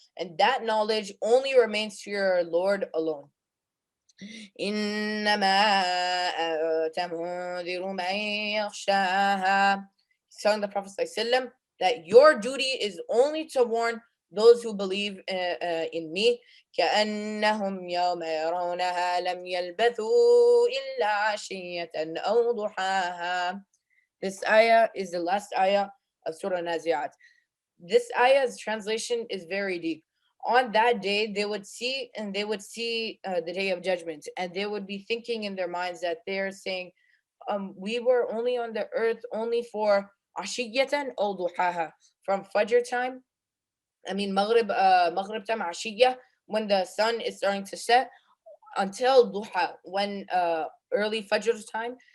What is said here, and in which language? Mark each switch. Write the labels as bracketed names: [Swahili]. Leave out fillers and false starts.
[English] And that knowledge only remains to your Lord alone. [Arabic] إِنَّمَا أَنْتَ مُنْذِرُ مَنْ يَخْشَاهَا. [English] He's telling the Prophet ﷺ that your duty is only to warn those who believe in me. [Arabic] كأنهم يوم يرونها لم يلبثوا إلا عشية أو ضحاها. [English] This ayah is the last ayah of Surah An Naziat. This ayah's translation is very deep. On that day, they would see the day of judgment, and they would be thinking in their minds that they're saying, we were only on the earth only for ashiyatan or duhaha, from Fajr time, Maghrib time, ashiyah, when the sun is starting to set, until duha, when early Fajr time.